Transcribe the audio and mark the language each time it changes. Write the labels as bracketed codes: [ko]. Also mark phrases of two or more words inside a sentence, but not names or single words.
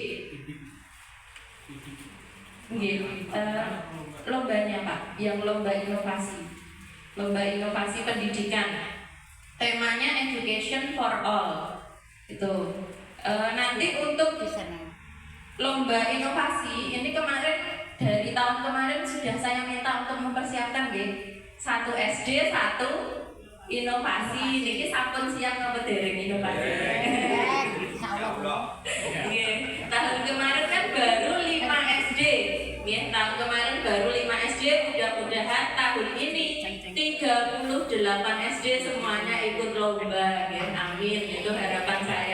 [id] Lombanya Pak, yang lomba inovasi pendidikan, temanya Education for All. Itu nanti untuk lomba inovasi ini kemarin, dari tahun kemarin sudah saya minta untuk mempersiapkan 1 SD 1 inovasi. [ban] Niki sampun siap napa dereng inovasi? [id] Tahun kemarin kan baru 5 SD. Tahun kemarin baru 5 SD, mudah-mudahan tahun ini 38 SD semuanya ikut lomba. Amin, itu harapan saya.